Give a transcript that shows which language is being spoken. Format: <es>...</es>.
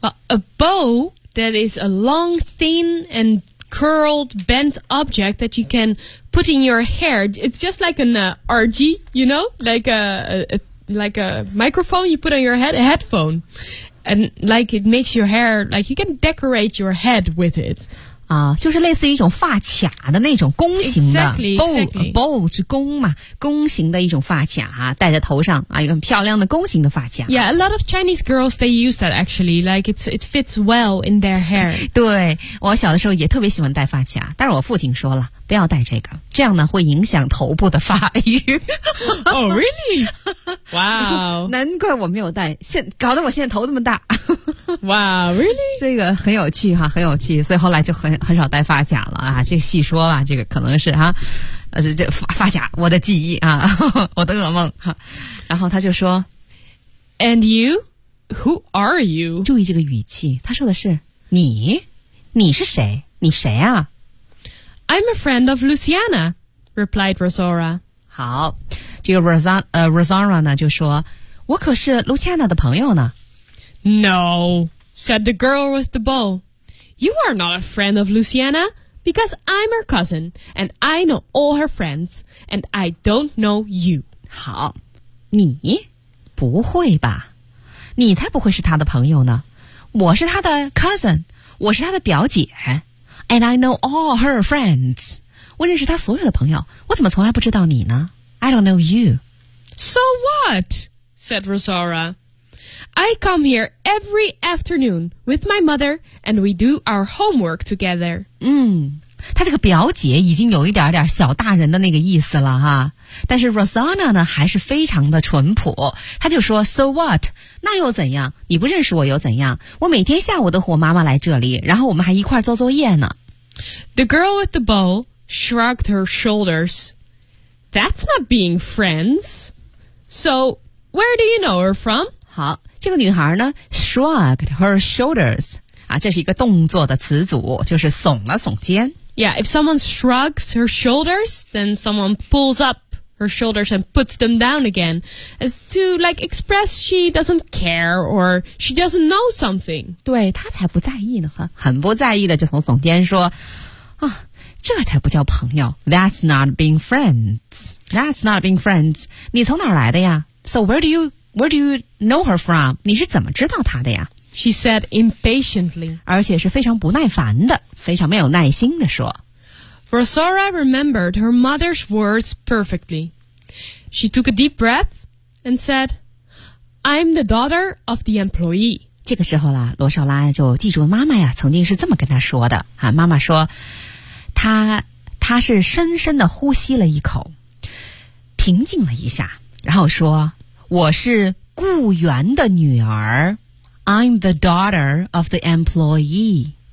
<en>a bowl that is a long thin and curled bent object that you can put in your hair it's just like an RG you know like a microphone you put on your head a headphone and like it makes your hair like you can decorate your head with it</en> <zh>就是类似于一种发卡的那种弓形的</zh> <en>exactly, bowl</en> <zh>是弓嘛弓形的一种发卡、啊、戴在头上啊，一个很漂亮的弓形的发卡</zh> <en>Yeah, a lot of Chinese girls they use that actually like it fits well in their hair</en> <zh>对我小的时候也特别喜欢戴发卡但是我父亲说了不要戴这个这样呢会影响头部的发育</zh> <en>Oh really? Wow</en> <zh>难怪我没有戴现搞得我现在头这么大</zh> <en>Wow, really?</en> <zh>这个很有趣哈、啊，很有趣所以后来就很少戴发卡了啊，这个细说吧，这个可能是啊，这发卡，我的记忆啊，我的噩梦哈、啊。然后他就说</zh> <en>，And you, who are you？</en> <zh>注意这个语气，他说的是你，你是谁？你谁啊</zh> <en>？I'm a friend of Luciana, replied Rosanna.</en> <zh>好，这个 Rosanna 呢就说，我可是 Luciana 的朋友呢。</zh> <en>No, said the girl with the bowl. You are not a friend of Luciana, because I'm her cousin, and I know all her friends, and I don't know you.</en> <zh>好，你？不会吧？你才不会是她的朋友呢。我是她的 cousin, 我是她的表姐。</zh> <en>And I know all her friends.</en> <zh>我认识她所有的朋友，我怎么从来不知道你呢 ？</zh> <en>I don't know you. So what? Said Rosanna. I come here every afternoon with my mother, and we do our homework together.</en> <zh>嗯，她这个表姐已经有一点点小大人的那个意思了哈。但是 Rosanna 呢，还是非常的淳朴。她就说 ：</zh> <en>“So what？</en> <zh>那又怎样？你不认识我又怎样？我每天下午都和我妈妈来这里，然后我们还一块做作业呢。”</zh> <en>The girl with the bowl shrugged her shoulders. That's not being friends. So where do you know her from?</en> <zh>好，这个女孩呢 ，</zh> <en>shrugged her shoulders</en> <zh>啊，这是一个动作的词组，就是耸了耸肩。</zh> <en>Yeah, if someone shrugs her shoulders, then someone pulls up her shoulders and puts them down again, as to like express she doesn't care or she doesn't know something.</en> <zh>对她才不在意呢，很不在意的就从耸肩说啊，这才不叫朋友。</zh> <en>That's not being friends. That's not being friends.</en> <zh>你从哪儿来的呀</zh> <en>？So where do you? Where do you know her from?</en> <zh>你是怎么知道她的呀</zh> <en>She said impatiently.</en> <zh>而且是非常不耐烦的非常没有耐心的说</zh> <en>Rosanna remembered her mother's words perfectly. She took a deep breath and said, I'm the daughter of the employee.</en> <zh>这个时候啦罗少拉就记住妈妈呀曾经是这么跟她说的、啊、妈妈说她是深深的呼吸了一口平静了一下然后说我是雇员的女儿</zh> <en>I'm the daughter of the employee</en>